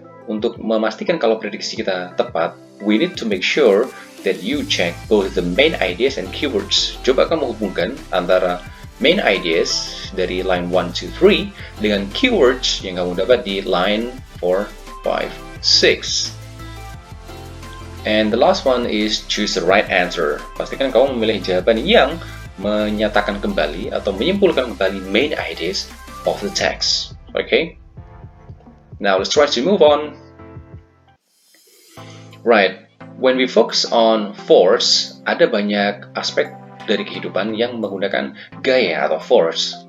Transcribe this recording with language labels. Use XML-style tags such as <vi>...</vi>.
<id>Untuk memastikan kalau prediksi kita tepat,</id> <en>we need to make sure that you check both the main ideas and keywords.</en> <id>Coba kamu hubungkan antara main ideas dari line 1, 2, 3 dengan keywords yang kamu dapat di line 4, 5, 6.</id> <en>And the last one is choose the right answer.</en> <id>Pastikan kamu memilih jawaban yang menyatakan kembali atau menyimpulkan kembali</id> <en>main ideas of the text.</en> <id>Okay?</id> <en>Now let's try to move on. Right, when we focus on force,</en> <id>ada banyak aspek dari kehidupan yang menggunakan gaya atau force.</id>